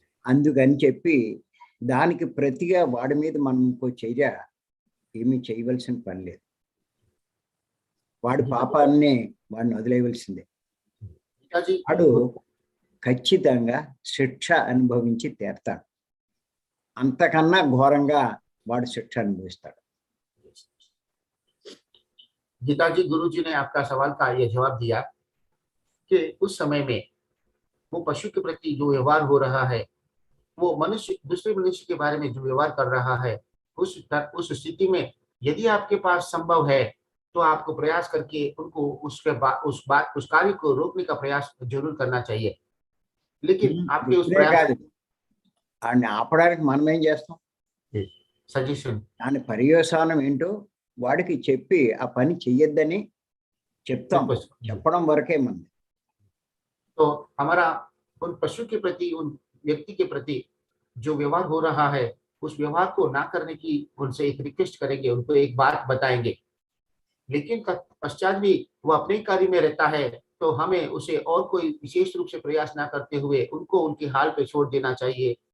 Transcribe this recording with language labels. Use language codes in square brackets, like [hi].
[te] అందుకని చెప్పి దానికి ప్రతిగా వాడి మీద మనం ఇంకో చర్య ఏమీ చేయవలసిన పని లేదు. వాడి పాపాన్ని వాడిని వదిలేయవలసిందే. వాడు ఖచ్చితంగా శిక్ష అనుభవించి తీరతాడు. అంతకన్నా ఘోరంగా వాడు శిక్ష అనుభవిస్తాడు. [hi] गीताजी, गुरु जी ने आपका सवाल का यह जवाब दिया कि उस समय में वो पशु के प्रति जो व्यवहार हो रहा है, वो मनुष्य दूसरे मनुष्य के बारे में जो व्यवहार कर रहा है, उस स्थिति में यदि आपके पास संभव है तो आपको प्रयास करके उनको उस कार्य को रोकने का प्रयास जरूर करना चाहिए. लेकिन आपके उस प्रयास [te] ఆపడానికి మనం ఏం చేస్తాం? [en] suggestion, [te] దాని పర్యవసానం ఏంటో వాడికి చెప్పి ఆ పని చెయ్యొద్దని చెప్తాం. చెప్పడం వరకే మంది. [hi] तो हमारा उन पशु के प्रति, उन व्यक्ति के प्रति जो व्यवहार हो रहा है, उस व्यवहार को ना करने की उनसे एक रिक्वेस्ट करेंगे, उनको एक बात बताएंगे. लेकिन तत्पश्चात भी वो अपने कार्य में रहता है, तो हमें उसे और कोई विशेष रूप से प्रयास ना करते हुए उनको उनके हाल पे छोड़ देना चाहिए।